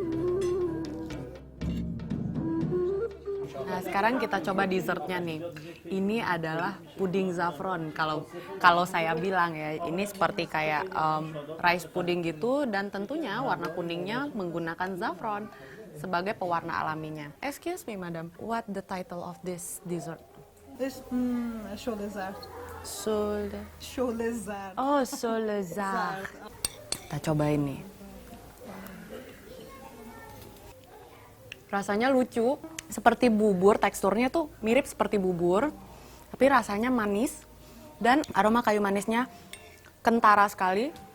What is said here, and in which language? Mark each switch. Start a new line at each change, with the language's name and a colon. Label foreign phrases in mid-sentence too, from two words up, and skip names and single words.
Indonesian: Nah, sekarang kita coba dessertnya nih. Ini adalah puding saffron. Kalau saya bilang ya, ini seperti kayak
English: rice pudding
Indonesian: gitu, dan tentunya warna kuningnya menggunakan saffron sebagai pewarna alaminya.
English: Excuse me, madam, what the title of this dessert?
Persian: This شله زرد. Sole. شله زرد.
Indonesian: Oh, sole zard. Kita cobain nih. Rasanya lucu, seperti bubur, teksturnya tuh mirip seperti bubur, tapi rasanya manis dan aroma kayu manisnya kentara sekali.